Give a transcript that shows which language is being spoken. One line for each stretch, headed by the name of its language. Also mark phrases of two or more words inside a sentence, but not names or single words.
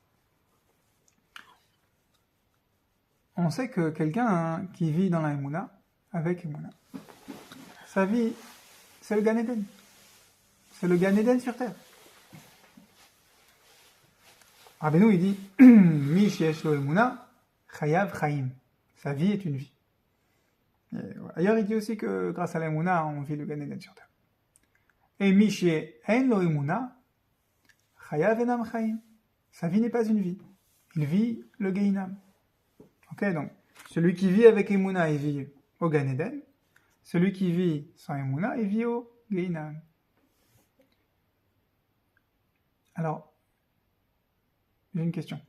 French: On sait que quelqu'un qui vit dans la Emouna, avec Emouna, sa vie, c'est le Gan Eden. C'est le Gan Eden sur terre. Rabbeinu, il dit
Hebrew: מי שיש לו אמונה, חייו חיים.
French: Sa vie est une vie. Et ailleurs, il dit aussi que grâce à la Emouna, on vit le Gan Eden sur terre. Et
Hebrew: מי שאין לו אמונה, חייו אינם חיים.
French: Sa vie n'est pas une vie. Il vit le Gehinam. Ok, donc, celui qui vit avec Emouna, il vit au Gan Eden. Celui qui vit sans Emouna, il vit au Gehinam. Alors, j'ai une question.